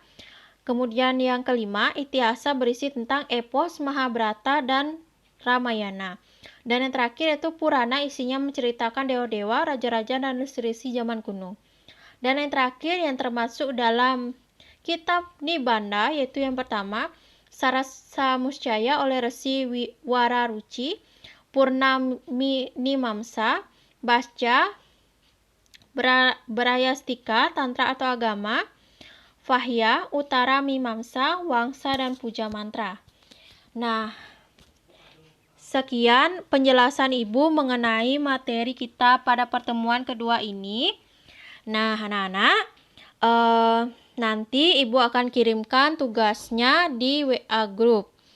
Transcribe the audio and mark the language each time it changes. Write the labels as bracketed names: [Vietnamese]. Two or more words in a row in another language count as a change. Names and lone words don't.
[Indonesian] Kemudian yang kelima, Itihasa berisi tentang epos, Mahabharata, dan Ramayana. Dan yang terakhir yaitu Purana, isinya menceritakan dewa-dewa, raja-raja, dan resi-resi zaman kuno. Dan yang terakhir yang termasuk dalam kitab Nibanda yaitu yang pertama, Sarasamuscaya oleh Resi Wararuci, Purnamimamsa, Basca, Brayastika, Tantra atau Agama, Vahya, Utara Mimamsa, Wangsa, dan Puja Mantra. Nah, sekian penjelasan Ibu mengenai materi kita pada pertemuan kedua ini. Nah, anak-anak, nanti Ibu akan kirimkan tugasnya di WA Group.